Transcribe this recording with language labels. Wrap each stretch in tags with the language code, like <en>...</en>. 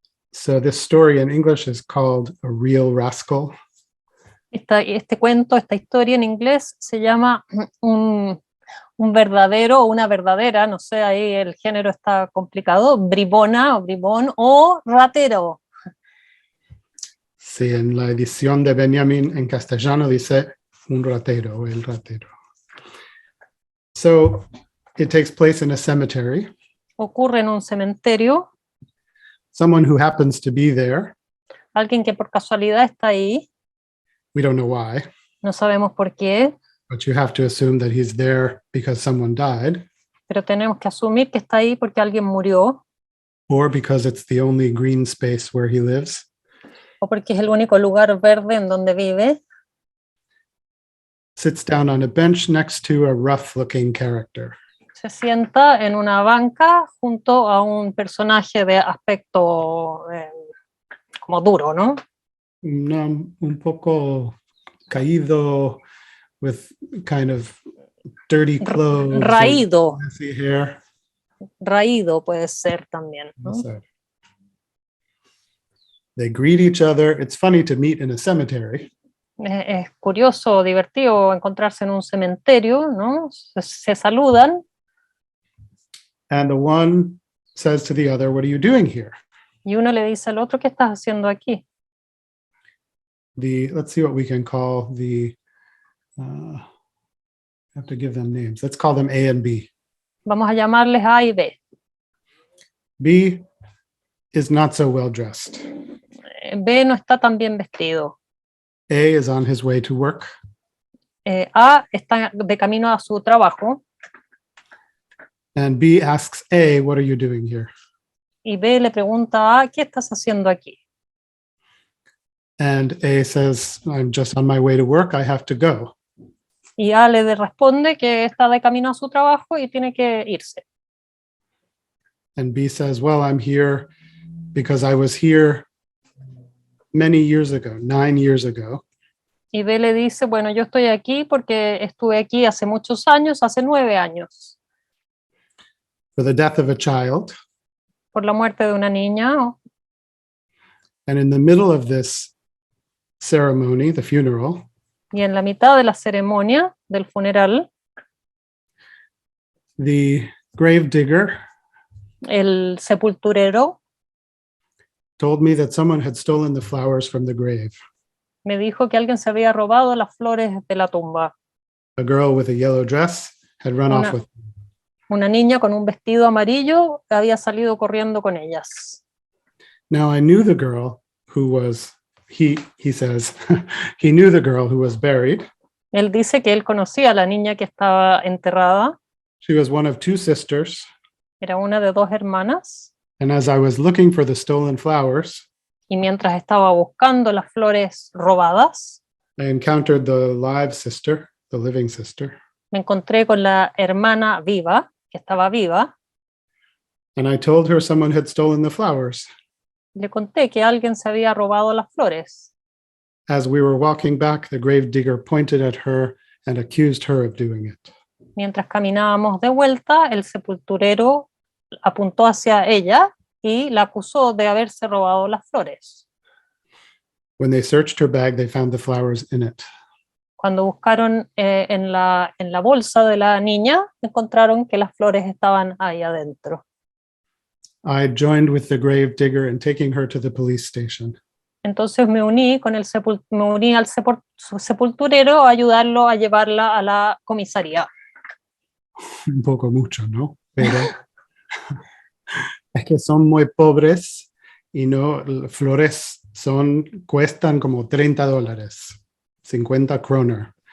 <en>So this story in English is called A Real Rascal.</en> <es>Este cuento, esta historia en inglés se llama un verdadero o una verdadera, no sé, ahí el género está complicado, bribona o bribón o ratero. Sí, en la edición de Benjamin en castellano dice un ratero o el ratero.</es> <en>So it takes place in a cemetery.</en> <es>Ocurre en un cementerio,</es> <en>Someone who happens to be there,</en> <es>alguien que por casualidad está ahí,</es> <en>we don't know why,</en> <es>no sabemos por qué,</es> <en>but you have to assume that he's there because someone died,</en> <es>pero tenemos que asumir que está ahí porque alguien murió</es> <en>or because it's the only green space where he lives.</en> <es>o porque es el único lugar verde en donde vive.</es> <en>Sits down on a bench next to a rough-looking character.</en> <es>Se sienta en una banca junto a un personaje de aspecto como duro, ¿no? Un poco caído,</es> <en>with kind of dirty clothes, and</en> <es>Raído,</es> <en>messy hair.</en> <es>raído puede ser también, ¿no?</es> <en>So they greet each other. It's funny to meet in a cemetery.</en> <es>Es curioso, divertido encontrarse en un cementerio, ¿no? Se saludan</es> <en>And the one says to the other, "What are you doing here?"</en> <es>y uno le dice al otro, ¿qué estás haciendo aquí?</es> <en>Let's see what we can call the, I have to give them names. Let's call them A and B.</en> <es>Vamos a llamarles A y B.</es> <en>B is not so well dressed.</en> <es>B no está tan bien vestido.</es> <en>A is on his way to work.</en> <es>A está de camino a su trabajo</es> <en>And B asks A, "What are you doing here?"</en> <es>y B le pregunta a, ¿qué estás haciendo aquí?</es> <en>And A says, "I'm just on my way to work. I have to go."</en> <es>Y A le responde que está de camino a su trabajo y tiene que irse.</es> <en>And B says, "Well, I'm here because I was here many years ago, 9 years ago.</en> <es>Y B le dice, bueno, yo estoy aquí porque estuve aquí hace muchos años, hace 9 años,</es> <en>For the death of a child.</en> <es>por la muerte de una niña.</es> <en>And in the middle of this ceremony, the funeral,</en> <es>Y en la mitad de la ceremonia del funeral,</es> <en>the grave digger</en> <es>el sepulturero</es> <en>told me that someone had stolen the flowers from the grave.</en> <es>me dijo que alguien se había robado las flores de la tumba.</es> <en>A girl with a yellow dress had run off with them.</en> <es>Una niña con un vestido amarillo había salido corriendo con ellas.</es> <en>Now I knew the girl who was, he says, he knew the girl who was buried.</en> <es>Él dice que él conocía a la niña que estaba enterrada.</es> <en>She was one of 2 sisters.</en> <es>Era una de 2 hermanas.</es> <en>And as I was looking for the stolen flowers,</en> <es>Y mientras estaba buscando las flores robadas,</es> <en>I encountered the live sister, the living sister.</en> <es>me encontré con la hermana viva, que estaba viva.</es> <en>And I told her someone had stolen the flowers.</en> <es>Le conté que alguien se había robado las flores.</es> <en>As we were walking back, the grave digger pointed at her and accused her of doing it.</en> <es>Mientras caminábamos de vuelta, el sepulturero apuntó hacia ella y la acusó de haberse robado las flores.</es> <en>When they searched her bag, they found the flowers in it.</en> <es>Cuando buscaron en la bolsa de la niña, encontraron que las flores estaban ahí adentro.</es> <en>I joined with the grave digger in taking her to the police station.</en> <es>Entonces me uní al sepulturero a ayudarlo a llevarla a la comisaría. Un poco mucho, ¿no? Pero es que son muy pobres y no, flores cuestan como $30, 50 kroner.</es>